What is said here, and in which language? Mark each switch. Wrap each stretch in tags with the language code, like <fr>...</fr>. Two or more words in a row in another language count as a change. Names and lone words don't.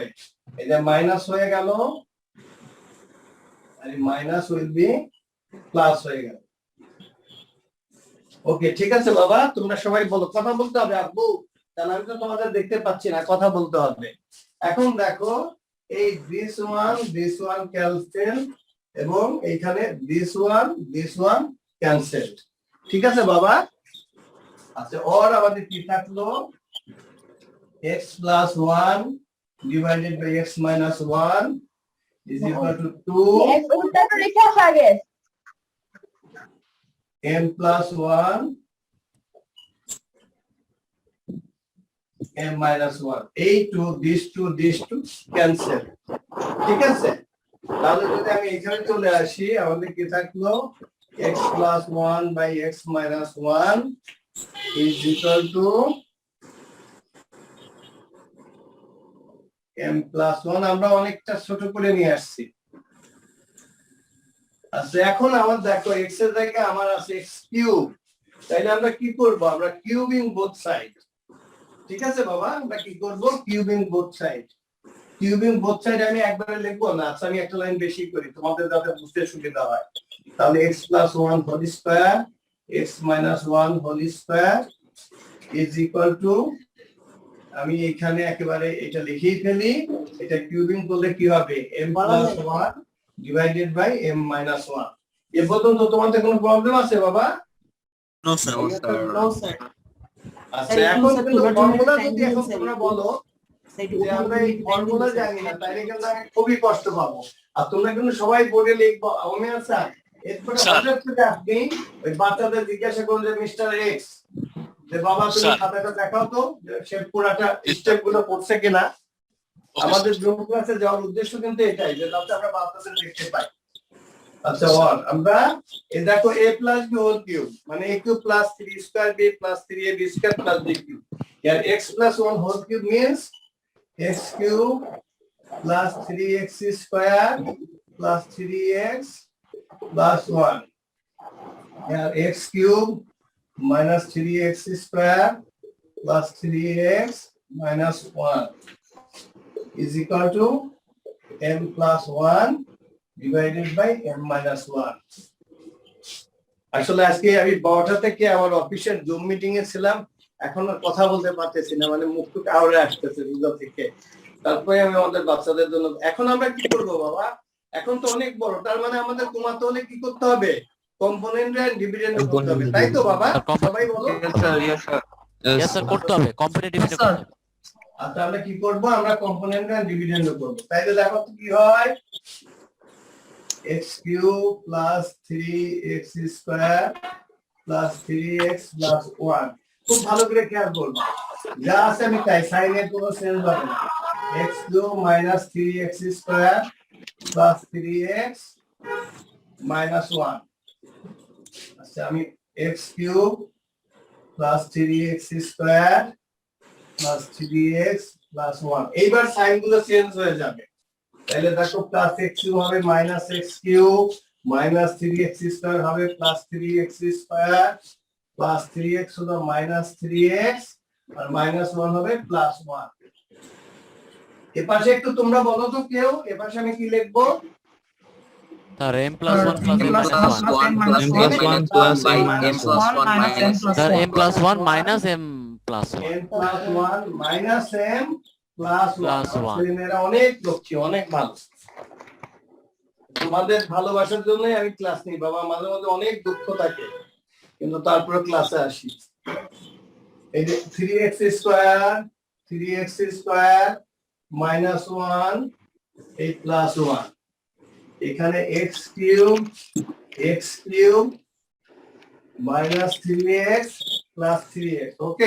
<bn>এটা মাইনাস হয়ে গেল, আর</bn> <en>minus will be</en> <bn>প্লাস হয়ে গেল। ওকে, ঠিক আছে বাবা, তোমরা সবাই বলো, কথা বলতে হবে আব্বু, কারণ আমি তো তোমাদের দেখতে পাচ্ছি না, কথা বলতে হবে। এখন দেখো, এই</bn> <en>this one</en> <bn>ক্যান্সেল, এবং এইখানে</bn> <en>this one</en> <bn>ক্যান্সেল। ঠিক আছে বাবা? আচ্ছা, ওর আমাদের কি থাকলো,</bn> <en>x plus 1 divided by x minus 1 is equal to 2 m plus 1 m minus 1।</en> <bn>এই</bn> <en>this two cancel।</en> <bn>ঠিক আছে, তাহলে যদি আমি এখানে চলে আসি, আমাদের কি থাকলো,</bn> <en>x plus 1 by x minus 1 is equal to m plus 1</en> <bn>আমরা অনেকটা ছোট করে নিয়ে আসছি। আচ্ছা এখন আমার দেখো x এর জায়গায় আমার আছে x কিউব, তাইলে আমরা কি করব, আমরা</bn> <en>cubing both side.</en> <bn>ঠিক আছে বাবা, আমরা কি করব,</bn> <en>cubing both side. cubing both side</en> <bn>আমি একবারে লিখবো না, আচ্ছা আমি একটা লাইন বেশি করি তোমাদের যাতে বুঝতে সুবিধা হয়।</bn> <en>তাহলে x plus 1 whole square x minus 1 whole square is equal to,</en> <bn>আমি এখানে একেবারে এটা লিখেই ফেলি, এটা কিউবিং করলে কি হবে,</bn> <en>m plus 1 divided by m minus 1।</en> <bn>এ পর্যন্ত তোমাদের কোনো প্রবলেম আছে বাবা?</bn> <en>no sir. No, sir.</en> <bn>আচ্ছা এখন কিন্তু ফর্মুলা যদি এখন তোমরা বলো যে আমরা এই ফর্মুলা জানি না, তাইলে কিন্তু আমি খুবই কষ্ট পাবো। আর তোমরা কিন্তু সবাই বোর্ডে লিখবো আমি আচ্ছা এরপরে হঠাৎ করে আপনি ওই বাচ্চাদের জিজ্ঞাসা করুন যে</bn> <en>Mister X,</en> <bn>যে বাবা তুমি স্যার। খাতাটা দেখাও তো যে সে পুরাটা স্টেপ গুলো পড়ছে কিনা। আমাদের জুম ক্লাসে যাওয়ার উদ্দেশ্য কিন্তু এটাই যে যাতে আমরা বাচ্চাদের দেখতে পাই। আচ্ছা আমরা এই দেখো</bn> <en>a plus b whole cube মানে a cube plus 3 square b plus 3ab square plus b cube, here x plus 1 whole cube means x cube plus 3x square plus 3x plus 1, here x cube minus 3x square plus 3x minus 1 is equal to m plus 1 divided by m minus 1।</en> <bn>আসলে আজকে আমি 12টা থেকে আমার অফিসের জুম মিটিং এ ছিলাম, এখন আর কথা বলতে পারতেছি না, মানে মুখ টুক আওড়ে আসতেছে দুটো থেকে। তারপরে আমি আমাদের বাচ্চাদের জন্য এখন আমরা কি করব বাবা, এখন তো অনেক বড়, তার মানে আমাদের কমাতে হলে কি করতে হবে,</bn> <en>component and dividend</en> <bn>করতে হবে, তাই তো বাবা? সবাই বলো</bn> <en>yes sir,</en> <bn>করতে হবে, কম্পিটিটিভ করতে হবে। আচ্ছা আমরা কি করব, আমরা</bn> <en>component and dividend</en> <bn>করব। তাইলে দেখো তো কি হয়,</bn> <en>x cube plus 3x square plus 3x plus 1।</en> <bn>খুব ভালো করে খেয়াল করবা, যা আছে আমি তাই, সাইনের কোনো চেঞ্জ হবে না।</bn> <en>x cube minus 3x square plus 3x minus 1। আচ্ছা আমি x cube plus 3x square plus 3x plus 1,</en> <bn>এইবার সাইন গুলো চেঞ্জ হয়ে যাবে। তাহলে দেখো</bn> <en>plus x cube</en> <bn>হবে</bn> <en>minus x cube, minus 3x square</en> <bn>হবে</bn> <en>plus 3x square,</en> <bn>প্লাস 3x হলো মাইনাস 3x, আর মাইনাস 1 হবে প্লাস 1। এপাশে একটু তোমরা বলো তো কেউ, এপাশে আমি কি লিখবো?</bn> <en>স্যার m plus 1 plus m minus 1 স্যার m plus 1 minus m plus 1 m plus 1 minus m plus 1।</en> <bn>ছেলেমেয়েরা অনেক লক্ষ্মী, অনেক ভালো, তোমাদের ভালোবাসার জন্যই আমি ক্লাস নিই বাবা। মাঝে মাঝে অনেক দুঃখ থাকে কিন্তু তারপরে ক্লাসে আসি। এই যে</bn> <en>3x square minus 1</en> <bn>এই প্লাস 1, এখানে</bn> <en>x cube minus 3x plus 3x,</en> <bn>ওকে।</bn>